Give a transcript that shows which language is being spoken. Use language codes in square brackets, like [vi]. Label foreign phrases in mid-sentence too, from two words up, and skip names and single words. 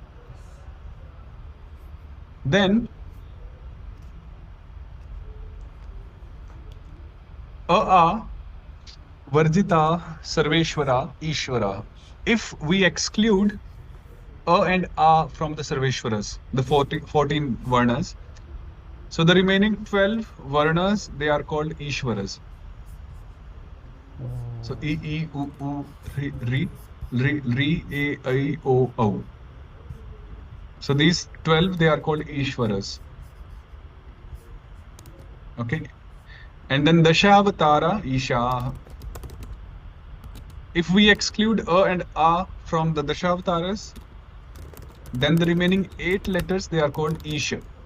[sa] Then अ वर्जित सर्वेश्वर ईश्वर. [en] If we exclude A and A from the Sarveshwaras, the 14 Varnas, So the remaining 12 varnas, they are called Ishwaras. So E, E, U, U, Ri, A, I, O, Au. So these 12, they are called Ishwaras. Okay. And then Dashavatara, Isha. If we exclude A and A from the Dashavataras, then the remaining 8 letters, they are called Isha.